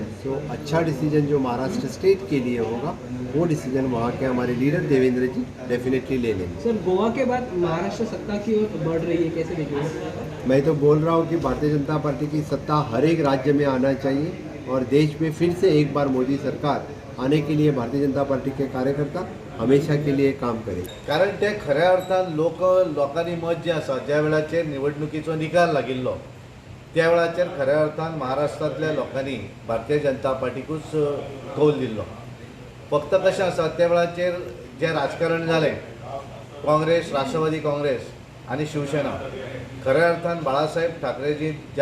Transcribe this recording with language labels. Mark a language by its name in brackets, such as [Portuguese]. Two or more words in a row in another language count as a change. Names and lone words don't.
[Hindi] सो अच्छा डिसीजन जो महाराष्ट्र स्टेट के लिए होगा वो डिसीजन वहाँ के हमारे लीडर देवेंद्र जी डेफिनेटली ले लेंगे। सर, गोवा के बाद महाराष्ट्र सत्ता की ओर बढ़ रही है, कैसे देखिए? मैं तो बोल रहा हूँ कि भारतीय जनता पार्टी की सत्ता हर एक राज्य में आना चाहिए और देश में फिर से एक बार मोदी सरकार आने के लिए भारतीय जनता पार्टी के कार्यकर्ता हमेशा के लिए काम करें। [Konkani] कारण ते खऱ्या अर्थान लोकांनी मत जे आसा ज्या वेळाचेर निवडणुकीचो निकाल लागिल्लो त्या वेळाचेर खऱ्या अर्थान महाराष्ट्रांतल्या लोकांनी भारतीय जनता पार्टीकूच कौल दिल्लो। फक्त कशें आसा त्या वेळाचेर जे राजकारण जालें, काँग्रेस, राष्ट्रवादी काँग्रेस आनी शिवसेना, खऱ्या अर्थान बाळासाहेब ठाकरेजी ज्या